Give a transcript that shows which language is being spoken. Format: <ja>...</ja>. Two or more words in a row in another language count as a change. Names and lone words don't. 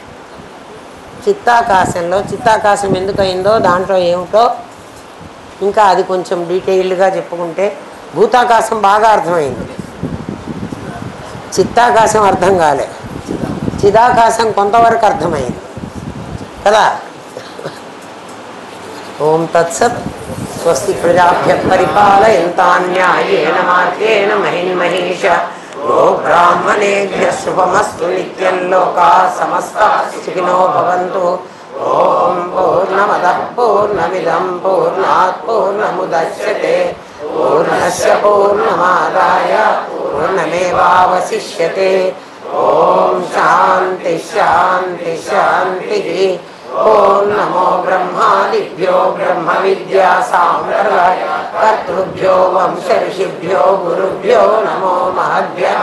<te>చిత్తాకాశం ఎందుకు అయిందో, దాంట్లో ఏమిటో ఇంకా అది కొంచెం డీటెయిల్డ్గా చెప్పుకుంటే, భూతాకాశం బాగా అర్థమైంది, చిత్తాకాశం అర్థం కాలే, చిదాకాశం కొంతవరకు అర్థమైంది కదా.</te> <sa>ఓం తత్సత్. స్వస్తి ప్రజాభ్యః పరిపాలయంతాం న్యాయేన మార్గేణ మహిన్మహీషా. గో బ్రాహ్మణేభ్యః శుభమస్తు నిత్యం. లోకాః సమస్తాః సుఖినో భవంతు. ఓం పూర్ణమదః పూర్ణమిదం పూర్ణాత్ పూర్ణముదచ్యతే పూర్ణస్య పూర్ణమాదాయ పూర్ణమేవావశిష్యతే. ఓం శాంతి శాంతి శాంతి. ఓం నమో బ్రహ్మాదిభ్యో బ్రహ్మ విద్యా సాంప్రదాయ కర్తృభ్యో వంశ ఋషిభ్యో గురుభ్యో నమో మహద్భ్యః.</sa>